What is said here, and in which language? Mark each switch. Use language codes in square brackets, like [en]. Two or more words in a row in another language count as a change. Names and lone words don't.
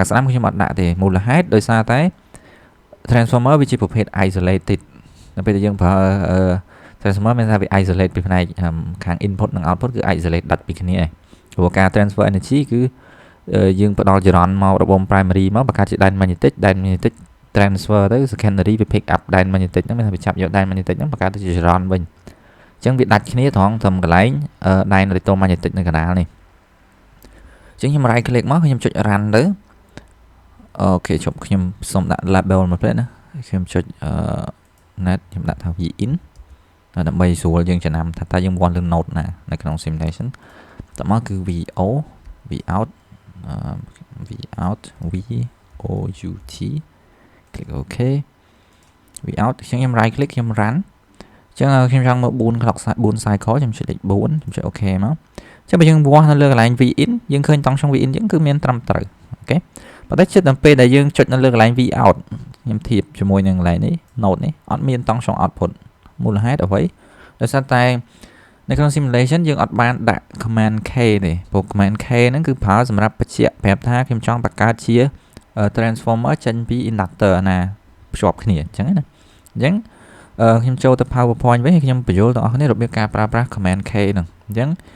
[km] ស្ដាំខ្ញុំអត់ដាក់ទេមូលហេតុដោយសារតែ transformer វាជាប្រភេទ isolated នៅពេលដែលយើងប្រើ transformer មានថាវា isolate ពីផ្នែកខាង input និង output គឺ isolate ដាច់ពីគ្នាឯងព្រោះការ [en] transfer energy [km] គឺយើងផ្ដល់ចរន្តមករបង primary មកបង្កើតជា [en] dyne magnetic [km] transfer ទៅ secondary វា pick up [en] dyne magnetic [km] ហ្នឹងមានថាវាចាប់យក [en] dyne magnetic [km] ហ្នឹងបង្កើតទៅជាចរន្តវិញអញ្ចឹងវាដាច់គ្នាត្រង់កន្លែង [en] dyne electromagnetic [km] នៅកណ្ដាលនេះ ចឹងខ្ញុំ [en] right click [km] មកខ្ញុំចុច run ទៅអូខេជប់ខ្ញុំសូមដាក់ label មកផ្លេតណាខ្ញុំចុចnet ខ្ញុំដាក់ថា [en] v in [km] ដើម្បីស្រួលយើងចំណាំថាតើយើងវាន់លើ node ណានៅក្នុង simulation តមកគឺ [en] vo v out v out v o u t click OK v out [km] ខ្ញុំ [en] right click [km] ខ្ញុំ run ចឹងខ្ញុំចង់មើល [en] 4 clock 4 cycle [km] ខ្ញុំចុចលេខ4ខ្ញុំចុច OK មកចឹ ងបើយើងវាស់នៅលើកន្លែង [en] v in [km] យើងឃើញតង់ក្នុង [en] v in [km] ចឹងគឺមានត្រឹមត្រូវអូខេប៉ុន្តែចិត្តដល់ពេលដែលយើងចុចនៅលើកន្លែង [en] v out [km] ខ្ញុំធៀបជាមួយនឹងកន្លែងនេះ node នេះអត់មានតង់ក្នុង output មូលហេតុអ្វីដោយសារតែនៅក្នុង simulation យើងអត់បានដាក់ [en] command k [km] ទេព្រោះ [en] command k [km] ហ្នឹងគឺប្រើសម្រាប់បញ្ជាក់ប្រាប់ថាខ្ញុំចង់បង្កើតជា transformer ចេញពី inductor ណាភ្ជាប់គ្នាអញ្ចឹងណាអញ្ចឹងខ្ញុំចូលទៅ PowerPoint វិញខ្ញុំបញ្យល់ដល់អ្នកគ្នារបៀបការប្រើប្រាស់ [en] command k [km] ហ្នឹងអញ្ចឹង